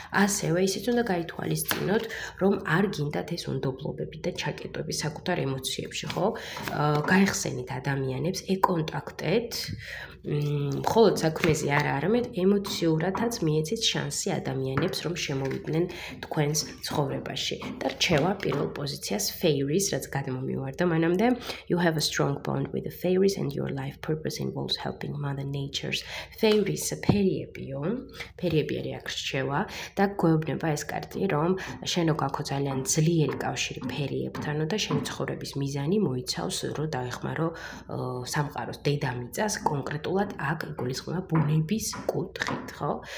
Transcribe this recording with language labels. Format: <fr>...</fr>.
<ka>ასევე ისიც უნდა გაითვალისწინოთ, რომ არ გინდათ ეს უნდობლობები და ჩაკეტვები საკუთარ ემოციებში, ხო? გაიხსენით ადამიანებს, ეკონტაქტეთ, მხოლოდ საქმეზე არა, არამედ ემოციურადაც მიეცით შანსი ადამიანებს, რომ შემოვიდნენ თქვენს ცხოვრებაში. და რჩევა პირველ პოზიციას fairies, რაც გადმომივარდა მანამდე.</ka> <en>You have a strong bond with the fairies and your life purpose involves helping Mother Nature's fairies.</en> <ka>ფერიებიო, ფერიები არის აქ რჩევა და გვეუბნება ეს კარტი, რომ შენო გაქვს ძალიან ძლიერი კავშირი ფერიებთანო და შენი ცხოვრების მიზანი მოიცავს, რომ დაეხმარო სამყაროს დედამიწას კონკრეტულად აქ იგულისხმება ბუნების კუთხით, ხო?</ka>